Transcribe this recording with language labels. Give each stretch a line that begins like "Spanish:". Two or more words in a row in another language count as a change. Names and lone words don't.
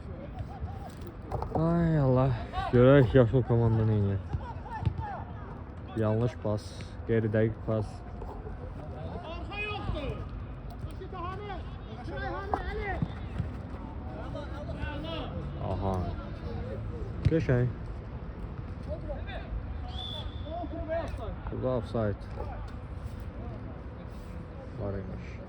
Azerbaijani: Ay Allah, görək yaşıl komanda nə edir. Yanlış pas, qeyri-dəqiq pas.
Turkish: Arka yoktu. Basit Ahmet. Şurayhan Ali.
Azerbaijani: Aha. Geçək. Burada offside var imiş.